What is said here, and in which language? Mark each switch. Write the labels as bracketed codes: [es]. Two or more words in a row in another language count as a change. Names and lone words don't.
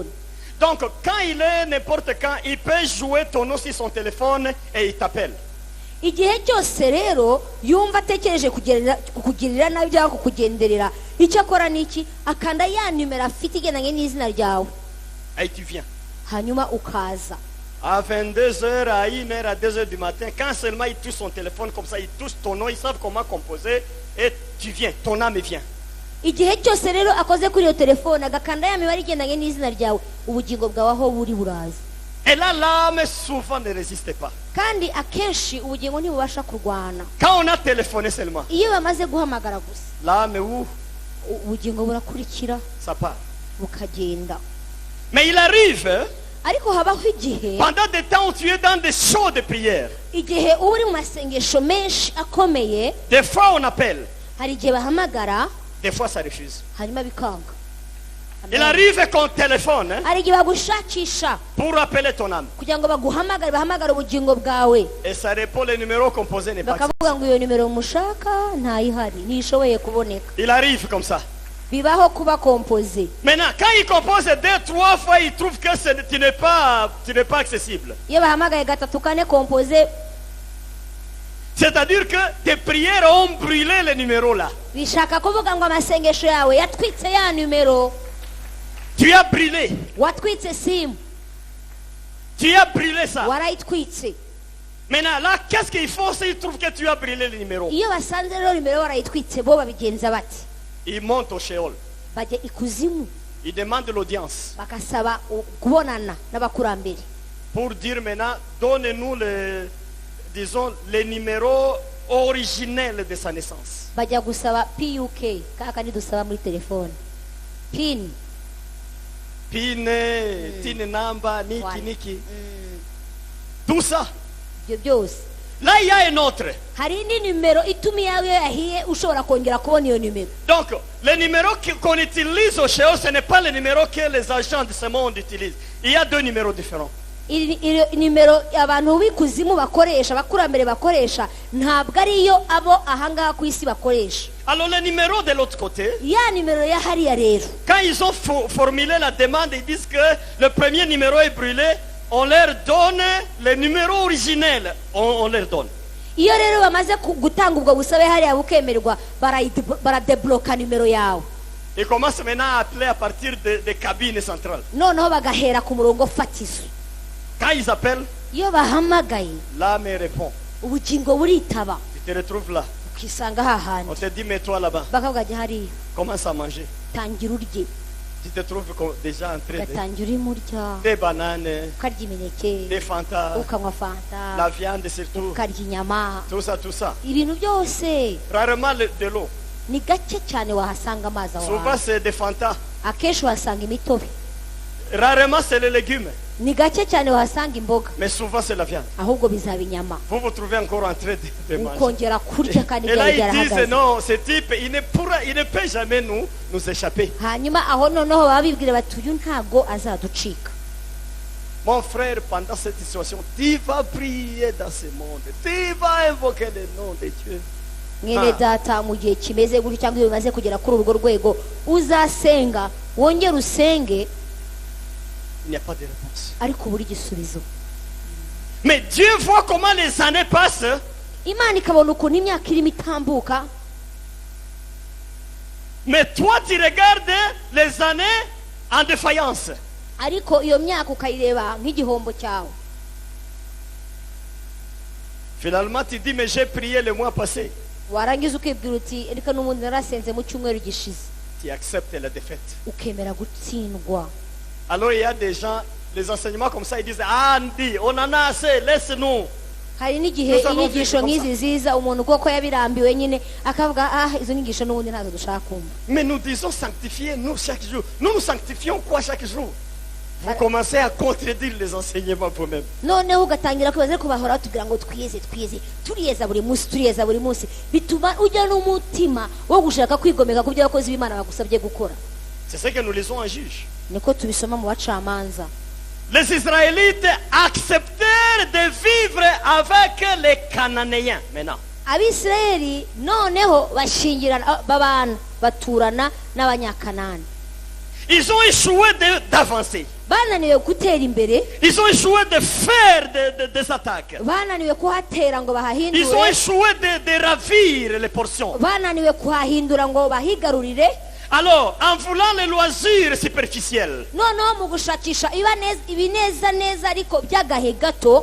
[fr] Donc, quand il est n'importe quand, il peut jouer ton nom sur son téléphone et il t'appelle. [rw] Igihe cyose rero yumva atekereje kukugirira nabi cyangwa kukugenderera, icyo akora niki akanda ya nimero afite igendanye n'izina ryawe [fr] Et tu viens. [rw] hanyuma ukaza. [fr] À 22h, à 1h, à 2h du matin, quand seulement il touche son téléphone comme ça, il touche ton nom, ils savent comment composer et tu viens, ton âme vient. [rw] Igihe cyose rero akoze kuri iyo telefone agakanda ya mibare igendanye n'izina ryawe, ubugingo bwawe aho buri buraza. [fr] Et là, l'âme souvent ne résiste pas. [rw] Kandi akenshi ubugingo ntibubasha kurwana. [fr] Quand on a téléphoné seulement, [rw] Iyo bamaze guhamagara gusa [fr] l'âme, où [rw] ubugingo burakurikira [fr] ça part. [rw] bukagenda. [fr] Mais il arrive, hein, [rw] Ariko habaho igihe [fr] pendant des temps où tu es dans des shows de prière, [rw] igihe uba uri mu masengesho menshi akomeye, [fr] des fois on appelle, [rw] hari igihe bahamagara [fr] des fois ça refuse. [rw] hanyuma bikanga. [fr] Il arrive qu'on téléphone hein, [rw] hari igihe bagushakisha [fr] pour appeler ton âme. [rw] kugira ngo baguhamagare bahamagare ubugingo bwawe [fr] Et ça répond, le numéro composé n'est pas accepté. [rw] bakavuga ngo iyo nimero mushaka ntayihari ntishoboye kuboneka. [fr] Il arrive comme ça. [rw] Bibaho kuba kompoze. [fr] Maintenant, quand il compose 2-3 fois, il trouve que tu n'es pas accessible. [rw] Iyo bahamagaye gatatu kane kompoze, [fr] C'est-à-dire que tes prières ont brûlé le numéro là. [rw] bishaka kuvuga ngo amasengesho yawe yatwitse ya numero. [fr] Tu as brûlé. [rw] Watwitse simu, [fr] Tu as brûlé ça. [rw] warayitwitse. [fr] Maintenant, là, qu'est-ce qu'il faut s'ils trouvent que tu as brûlé le numéro? [rw] Iyo basanze rero numero warayitwitse, bo babigenza bati [fr] Ils montent au Sheol. [rw] bajya ikuzimu [fr] Ils demandent l'audience [rw] bakasaba kubonana n'abakurambere [fr] pour dire maintenant, donnez-nous les numéros originels de sa naissance. [rw] bajya gusaba PUK kaka nidusaba muri telefone pin [en] Tin number, [rw] niki. [fr] Tout ça. [rw] ibyo byose. [fr] Là, il y a un autre. [rw] Hari indi numero ituma iyawe iyo yahiye ushobora kongera kubona iyo numero. [fr] Donc, le numéro qu'on utilise au Sheol, ce n'est pas le numéro que les agents de ce monde utilisent. Il y a 2 numéros différents. [rw] Iyo nimero abantu b'ikuzimu bakoresha abakurambere bakoresha ntabwo ariyo abo ahangaha ku isi bakoresha. [fr] Alors, le numéro de l'autre côté, [rw] Ya nimero ya hariya rero [fr] quand ils ont formulé la demande, ils disent que le premier numéro est brûlé, on leur donne le numéro originel. On leur donne. [rw] iyo rero bamaze gutanga ubwo busabe hariya bukemerwa baradebloka nimero yawe. [fr] Ils commencent maintenant à appeler à partir des cabines centrales. [rw] Noneho bagahera ku murongo fatizo. [fr] Quand ils appellent, [rw] Iyo bahamagaye [fr] l'âme répond. [rw] ubugingo buritaba [fr] Tu te retrouves là. [rw] ukisanga hahandi [fr] On te dit, mets-toi là-bas. [rw] bakavuga ati hariya [fr] Commence à manger. [rw] tangira urye [fr] Tu te trouves déjà en train de... [rw] ugatangira urimo urya [fr] Des bananes, [rw] ukarya imineke [fr] des fantas, [rw] ukanywa [fr] la fanta viande surtout. [rw] ukarya inyama [fr] Tout ça, tout ça. [rw] ibintu byose. [fr] Rarement de l'eau. [rw] Ni gake cyane wahasanga amazi aho [fr] Souvent, [rw] hantu. [fr] c'est des fantas. [rw] Akenshi wahasanga imitobe. [fr] Rarement, c'est les légumes. [rw] Ni gake cyane wahasanga imboga, [fr] Mais souvent, c'est la viande. [rw] ahubwo bizaba inyama. [fr] Vous vous trouvez encore en train de manger. [rw] Ukongera kurya kandi [fr] Et là, [rw] byari [fr] ils disent, [rw] byarahagaze. [fr] non, ce type, il ne peut jamais nous échapper. [rw] Hanyuma aho noneho baba bibwira bati uyu ntago azaducika. [fr] Mon frère, pendant cette situation, tu vas prier dans ce monde. Tu vas invoquer le nom de Dieu. [rw] Mwene data mu gihe kimeze gutyo cyangwa iyo bimaze kugera kuri urwo rwego uzasenga wongere usenge [fr] Il n'y a pas de réponse. [rw] ariko ubura igisubizo. [fr] Mais Dieu voit comment les années passent. [rw] Imana ikabona ukuntu imyaka irimo itambuka, [fr] Mais toi, tu regardes les années en défaillance. [rw] ariko iyo myaka ukayireba nk'igihombo cyawe. [fr] Finalement, tu dis, mais j'ai prié le mois passé. [rw] Warangiza ukibwira uti reka n'ubundi narasenze mu cyumweru gishize, [fr] Tu acceptes la défaite. [rw] ukemera gutsindwa. [fr] Alors il y a des gens, les enseignements comme ça, ils disent, ah, Andy, on en a assez, laisse-nous. [rw] Hari n'igihe Gusa inyigisho numvise nk'izi ziza umuntu kuko yabirambiwe nyine akavuga izo nyigisho n'ubundi ntabwo dushaka kumva. [fr] Mais nous disons sanctifiez-nous chaque jour. Nous nous sanctifions quoi chaque jour? Vous commencez à contredire les enseignements vous-même. [rw] Noneho ugatangira kwibaza ariko bahora batubwira ngo twiyeze turiyeza buri munsi bituma ujya n'umutima wo gushaka kwigomeka ku byo abakozi b'Imana bagusabye gukora. [fr] C'est ce que nous lisons en Juge. [rw] Niko tubisoma mu bacamanza. [fr] Les Israélites acceptèrent de vivre avec les Cananéens. Maintenant, [rw] Abisirayeli noneho bashingirana babana baturana n'abanyakanani. [fr] ils ont échoué d'avancer. [rw] Bananiwe gutera imbere, [fr] Ils ont échoué de faire des attaques. [rw] bananiwe kuhatera ngo [fr] Ils ont [rw] bahahindure, [fr] échoué de ravir les portions. [rw] bananiwe kuhahindura ngo bahigarurire. [fr] Alors, en voulant les loisirs superficiels, [rw] Noneho mu gushakisha ibineza neza ariko by'agahe gato,